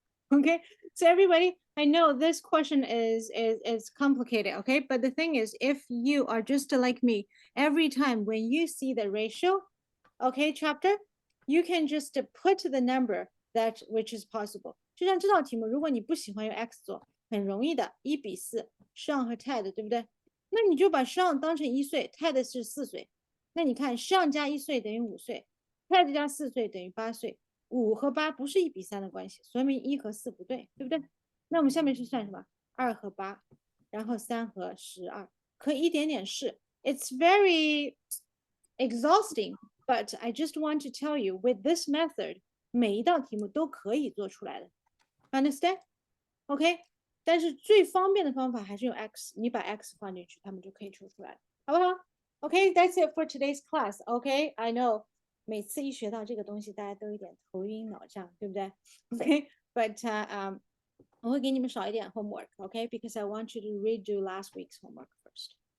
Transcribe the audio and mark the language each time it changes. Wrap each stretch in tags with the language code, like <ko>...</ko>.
<en>Okay, so everybody, I know this question is complicated, okay? But the thing is, if you are just like me, every time when you see the ratio, okay, chapter, you can just put the number that which is possible.</en> <zh>就像这道题目，如果你不喜欢用 x 做，很容易的，1比4，上和 Ted， 对不对？那你就把上当成1岁 ，Ted 是4岁。那你看上加1岁等于5岁 ，Ted 加4岁等于8岁。 5和8不是1比3的关系，说明1和4不对，对不对？那我们下面是算什么？2和8，然后3和12，可以一点点试。</zh> <en>It's very exhausting, but I just want to tell you, with this method,</en> <zh>每一道题目都可以做出来的。</zh> <en>Understand? OK?</en> <zh>但是最方便的方法还是用 x， 你把 x 放进去，它们就可以出来，好不好 ？</zh> <en>OK, that's it for today's class. OK, I know.</en> <zh>每次一学到这个东西，大家都有点头晕脑胀，对不对</zh> <en>？OK, but</en> <zh>我会给你们少一点</zh> <en>homework，OK？Because I want you to redo last week's homework first.</en>